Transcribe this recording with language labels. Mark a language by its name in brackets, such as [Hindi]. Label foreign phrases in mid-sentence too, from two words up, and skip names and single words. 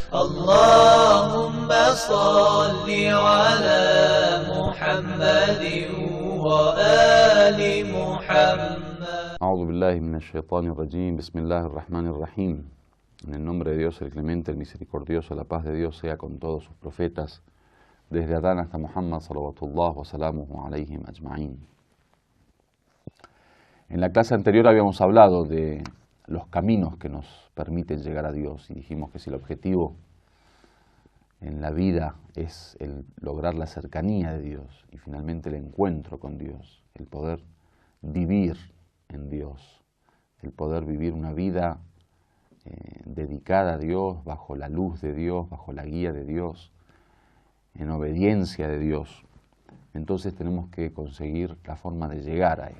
[Arabic] اللهم صل على محمد وآل محمد. أعوذ بالله من الشيطان الرجيم. بسم الله الرحمن الرحيم. [Spanish] En el nombre de Dios, el clemente, el misericordioso, la paz de Dios sea con todos sus profetas, desde Adán hasta Muhammad, [Arabic] صلوات الله وسلامه عليهم أجمعين. [Spanish] En la clase anterior habíamos hablado de los caminos que nos permiten llegar a Dios y dijimos que si el objetivo en la vida es el lograr la cercanía de Dios y finalmente el encuentro con Dios, el poder vivir en Dios, el poder vivir una vida dedicada a Dios, bajo la luz de Dios, bajo la guía de Dios, en obediencia de Dios, entonces tenemos que conseguir la forma de llegar a Él.